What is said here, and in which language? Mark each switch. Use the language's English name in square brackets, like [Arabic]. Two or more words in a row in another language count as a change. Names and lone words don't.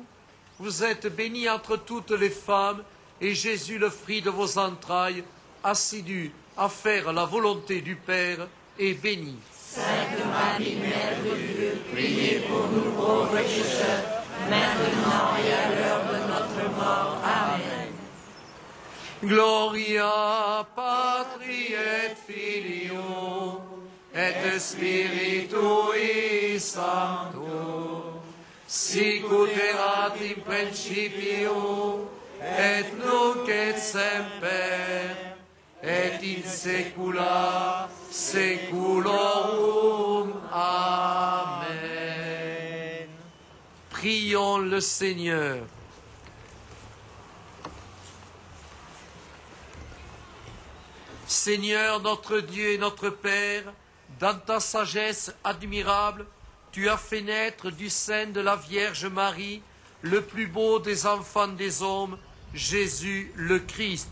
[French] Vous êtes bénie entre toutes les femmes, et Jésus, le fruit de vos entrailles, assidu à faire la volonté du Père, est béni. Sainte Marie, Mère de Dieu, priez pour nous pauvres pécheurs, maintenant et à l'heure de notre mort. Amen. [Latin] Gloria Patri et Filio et Spiritui Sancto, sic ut erat in principio et nunc et semper et in saecula saeculorum. [French] Amen. Prions le Seigneur. Seigneur, notre Dieu et notre Père, dans ta sagesse admirable, tu as fait naître du sein de la Vierge Marie le plus beau des enfants des hommes, Jésus le Christ.